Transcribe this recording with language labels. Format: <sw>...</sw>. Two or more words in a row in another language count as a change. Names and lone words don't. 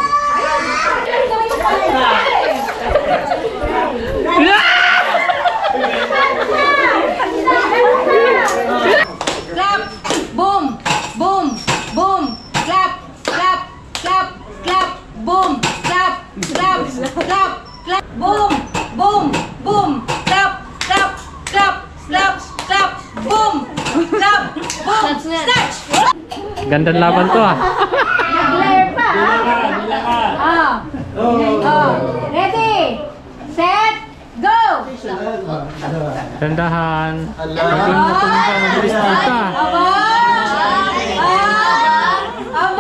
<en>Clap! Boom! Boom! Boom! Clap! Clap! Clap! Clap! Boom! Clap! Clap! Clap! Clap! Boom! Boom! Boom! Clap! Clap! Clap! Clap! Clap! Boom! Clap! Boom! Snatch!</en> <tl>Gandang laban to ah. Nag-glare pa! Ready!</tl> <en>Set! Go!</en> <tl>Tandahan. Ala. Pagod na tumba, mabilis dito ah. Aba! Aba!</tl>